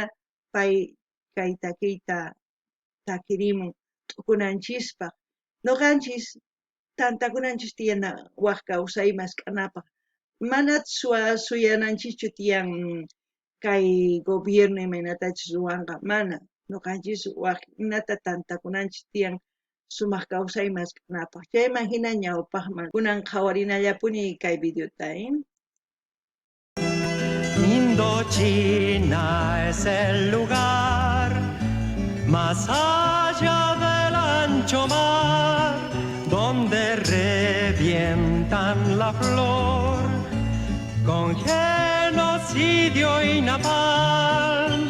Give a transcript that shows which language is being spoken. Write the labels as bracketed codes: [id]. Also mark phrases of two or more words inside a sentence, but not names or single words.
[qu] pay kay takiyta takirimun t'ukunanchispaq nuqanchis tantakunanchis tiyana waq kawsay mask'anapaq manat suyananchikchu tiyan kay gobierno imaynatachus ruwanqa mana nuqanchis waq hinata tantakunanchis tiyan sumaq kawsay mask'anapaq chayman hina ñawpaqman kunan qhawarinallapuni kay videota [es] Indochina es el lugar más allá del ancho mar donde revientan la flor con genocidio y napalm.